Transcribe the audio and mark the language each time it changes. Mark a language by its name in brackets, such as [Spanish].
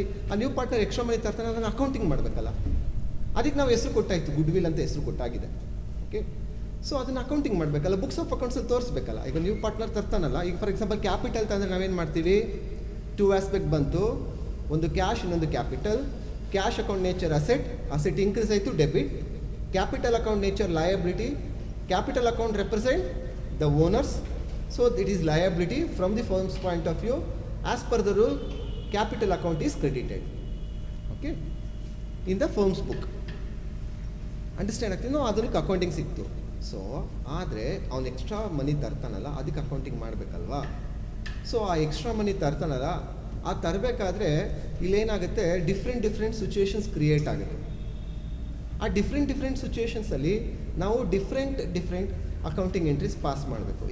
[Kannada] ಆ new partner extra money ತರ್ತಾನೆ, ಅದನ್ನು accounting ಮಾಡಬೇಕಲ್ಲ. ಅದಕ್ಕೆ ನಾವು ಹೆಸರು ಕೊಟ್ಟಾಯಿತು, ಗುಡ್ ವಿಲ್ ಅಂತ ಹೆಸರು ಕೊಟ್ಟಾಗಿದೆ. ಓಕೆ, ಸೊ ಅದನ್ನು ಅಕೌಂಟಿಂಗ್ ಮಾಡಬೇಕಲ್ಲ, ಬುಕ್ಸ್ ಆಫ್ ಅಕೌಂಟ್ಸಲ್ಲಿ ತೋರಿಸ್ಬೇಕಲ್ಲ. ಈಗ ನ್ಯೂ ಪಾರ್ಟ್ನರ್ ತರ್ತಾನಲ್ಲ, ಈಗ ಫಾರ್ ಎಕ್ಸಾಂಪಲ್ ಕ್ಯಾಪಿಟಲ್ ತಂದರೆ ನಾವೇನು ಮಾಡ್ತೀವಿ, 2 ಆಸ್ಪೆಕ್ಟ್ ಬಂತು, ಒಂದು ಕ್ಯಾಶ್, ಇನ್ನೊಂದು capital. Cash account nature asset increase ಆಯಿತು, debit. Capital account nature liability. [English] Capital account represent the owners, so it is liability from the firm's point of view. As per the rule, capital account is credited, okay, in the firm's book. [Kannada] Understand ಆಗ್ತೀನೋ? ಅದಕ್ಕೆ accounting ಸಿಕ್ತು. So ಆದರೆ ಅವ್ನು extra money ತರ್ತಾನಲ್ಲ, ಅದಕ್ಕೆ accounting ಮಾಡಬೇಕಲ್ವಾ. So ಆ extra money ತರ್ತಾನಲ್ಲ, ಆ ತರಬೇಕಾದ್ರೆ ಇಲ್ಲೇನಾಗುತ್ತೆ, different situations create ಆಗುತ್ತೆ. ಆ different ಸಿಚುವೇಶನ್ಸಲ್ಲಿ ನಾವು ಡಿಫ್ರೆಂಟ್ ಅಕೌಂಟಿಂಗ್ ಎಂಟ್ರೀಸ್ ಪಾಸ್ ಮಾಡಬೇಕು.